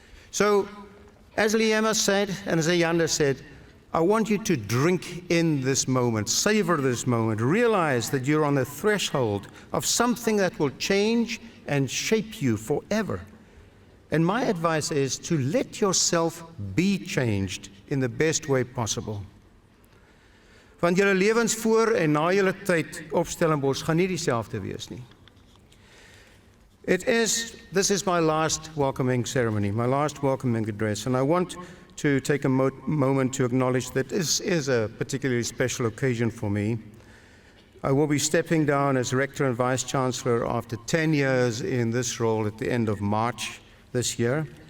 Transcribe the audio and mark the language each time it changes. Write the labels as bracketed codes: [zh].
[en] So, as Liema said, and as Ayanda said, I want you to drink in this moment, savor this moment, realize that you're on the threshold of something that will change and shape you forever. And my advice is to let yourself be changed in the best way possible. [af] Want julle lewens voor en na julle tyd op Stellenbosch gaan nie dieselfde wees nie. [en] This is my last welcoming ceremony, my last welcoming address, and I want to take a moment to acknowledge that this is a particularly special occasion for me. I will be stepping down as Rector and Vice-Chancellor after 10 years in this role at the end of March this year.